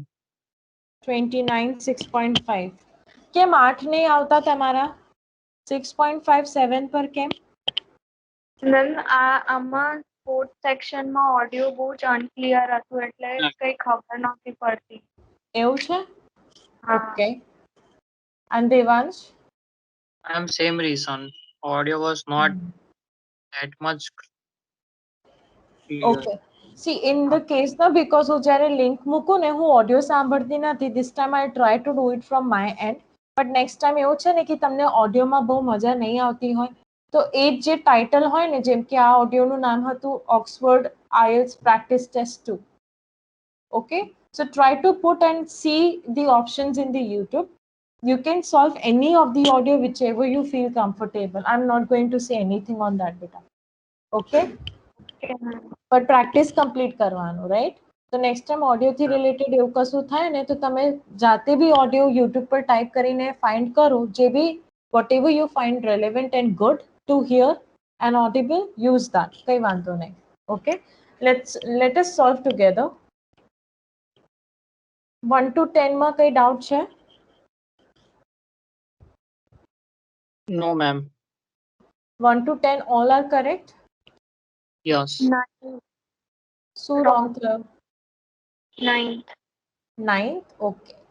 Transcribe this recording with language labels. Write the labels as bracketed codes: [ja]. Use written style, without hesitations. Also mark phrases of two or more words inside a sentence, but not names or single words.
[gu] 29, 6.5. કેમ 8 નહીં આવતા તમારા? 6.5, 7 પર કેમ? મેમ આમાં સ્પોર્ટ્સ સેક્શનમાં ઓડિયો બહુ જ અનક્લિયર હતું એટલે કઈ ખબર નહોતી પડતી. એવું છે? હા. [en] Okay. And Devansh? I'm same reason. Audio was not that much clear. Okay. See, in the case now, because [gu] હું જ્યારે લિંક મૂકું ને, હું ઓડિયો સાંભળતી નથી. [en] This time I try to do it from my end. But next time [gu] એવું છે ને કે તમને ઓડિયોમાં બહુ મજા નહીં આવતી હોય, તો એ જે ટાઇટલ હોય ને, જેમ કે આ ઓડિયોનું નામ હતું ઓક્સફર્ડ IELTS પ્રેક્ટિસ ટેસ્ટ 2. [en] Okay, so try to put and see the options in the YouTube. You can solve any of the audio whichever you feel comfortable. I'm not going to say anything on that beta. Okay, Okay, ma'am. but practice complete [gu] કરવાનું, right? તો [en] next time [gu] ઓડિયોથી રિલેટેડ એવું કશું થાય ને, તો તમે જાતે બી ઓડિયો YouTube પર ટાઈપ કરીને ફાઇન્ડ કરો, જે બી [en] whatever you find relevant and good to hear and audible, use that. [gu] કઈ વાંધો નહીં. [en] Okay, let us solve together. [gu] 1 to 10 માં કઈ doubt છે? [en] No, ma'am. 1 to 10 all are correct? Yes. 9. [gu] શું [en] Wrong. [gu] wrong થયો? [en] 9th. 9th? Okay.